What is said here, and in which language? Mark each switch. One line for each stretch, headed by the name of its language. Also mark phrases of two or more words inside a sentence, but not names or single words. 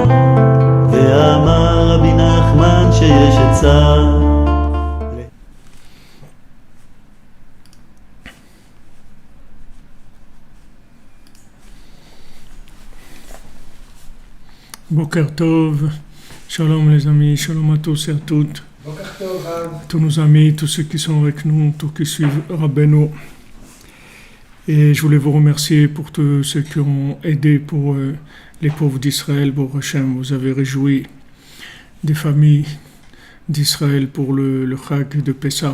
Hebrew: ואמר רבי נחמן שיש עצה. בוקר טוב,
French: shalom les amis, shalom à tous et à toutes. Tous nos amis, tous ceux qui sont avec nous, tous qui suivent Rabbeinu. Et je voulais vous remercier pour tous ceux qui ont aidé pour les pauvres d'Israël.
Hebrew: ברוך השם,
French: vous avez réjoui des familles d'Israël pour le Chag de Pessah.